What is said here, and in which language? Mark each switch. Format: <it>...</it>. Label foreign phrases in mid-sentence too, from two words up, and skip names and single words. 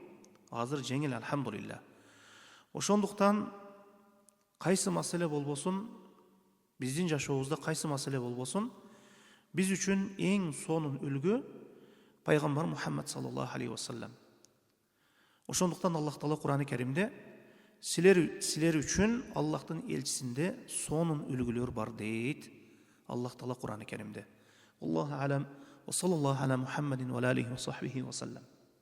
<ky>Азыр жеңил, алхамдулилля. Ошондуктан кайсы маселе болбосун, биздин жашообузда кайсы маселе болбосун, биз үчүн эң сонун үлгү пайгамбар Мухаммад</ky> <ar>صلى الله عليه وسلم.</ar> <ky>Ошондуктан Аллах Таала Кур'ан-ы Керимде силер үчүн Аллахтын элчисинде сонун үлгүлөр бар дейт. Аллах Таала Кур'ан-ы Керимде.</ky> <ar>الله أعلم. وصلى الله على محمد وعليه وصحبه وسلم.</ar>